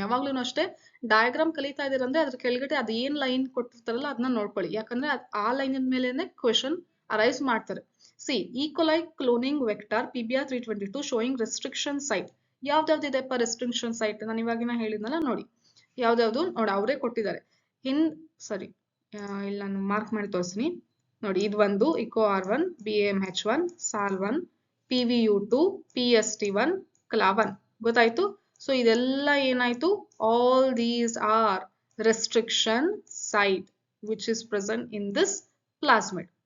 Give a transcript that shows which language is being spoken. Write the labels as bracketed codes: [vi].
[kn] ಯಾವಾಗ್ಲೂ ಅಷ್ಟೇ ಡಯಾಗ್ರಾಮ್ ಕಲಿತಾ ಇದೀರಂದ್ರೆ ಅದ್ರ ಕೆಳಗಡೆ ಅದ್ ಏನ್ ಲೈನ್ ಕೊಟ್ಟಿರ್ತಾರಲ್ಲ ಅದನ್ನ ನೋಡ್ಕೊಳ್ಳಿ. ಯಾಕಂದ್ರೆ ಆ ಲೈನ್ ಮೇಲೆನೆ ಕ್ವೆಶನ್ ಅರೈಸ್ ಮಾಡ್ತಾರೆ. [en] See E coli cloning vector PBR 322 showing restriction site. [kn] ಯಾವ್ದಾವ್ದಿದೆಪ್ಪ restriction site? ನಾನು ಇವಾಗಿನ ಹೇಳಿದ್ನಲ್ಲ ನೋಡಿ, ಯಾವ್ದಾವ್ದು ನೋಡಿ ಅವರೇ ಕೊಟ್ಟಿದ್ದಾರೆ. ಸರಿ, ಇಲ್ಲಿ ನಾನು ಮಾರ್ಕ್ ಮಾಡಿ ತೋರಿಸ್ತೀನಿ ನೋಡಿ. ಇದು ಒಂದು ICOR1, BAMH1, SAL1, PVU2, PST1, CLA1. ಗೊತ್ತಾಯ್ತು? ಸೊ ಇದೆಲ್ಲ ಏನಾಯ್ತು? [en] All these are restriction site which is present in this plasmid.